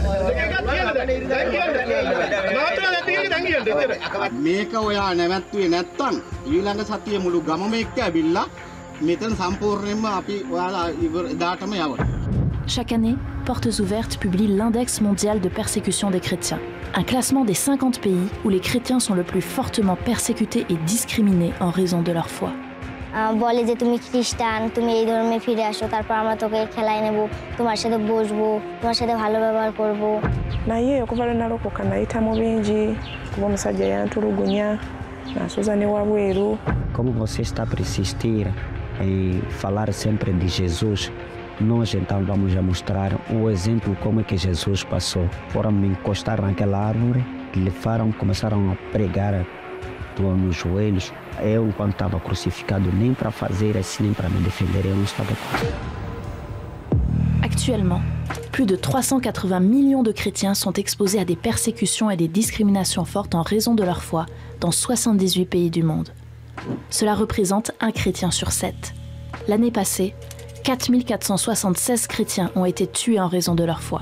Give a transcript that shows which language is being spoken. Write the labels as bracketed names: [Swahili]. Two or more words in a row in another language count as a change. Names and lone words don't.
[French] Chaque année, Portes Ouvertes publie l'index mondial de persécution des chrétiens, un classement des 50 pays où les chrétiens sont le plus fortement persécutés et discriminés en raison de leur foi. [Bangla] বলে যে তুমি খ্রিস্টান তুমি এই ধর্মে ফিরে আসো তারপর আমরা তোকে খেলায় নেব তোমার সাথে বসবো তোমার সাথে ভালো ব্যবহার করব [Ganda] naye okuvala nalokoka nayita mu bingi kuba omusajja yantulugunya nasoza ne wabweru. [Portuguese] Como você está a persistir em falar sempre de Jesus, nós então vamos a mostrar o exemplo como é que Jesus passou. Foram me encostar naquela árvore, começaram a pregar nos joelhos. Eu, enquanto estava crucificado, nem para fazer assim, nem para me defender, eu não estava. [French] Actuellement, plus de 380 millions de chrétiens sont exposés à des persécutions et des discriminations fortes en raison de leur foi dans 78 pays du monde. Cela représente un chrétien sur 7. L'année passée, 4476 chrétiens ont été tués en raison de leur foi.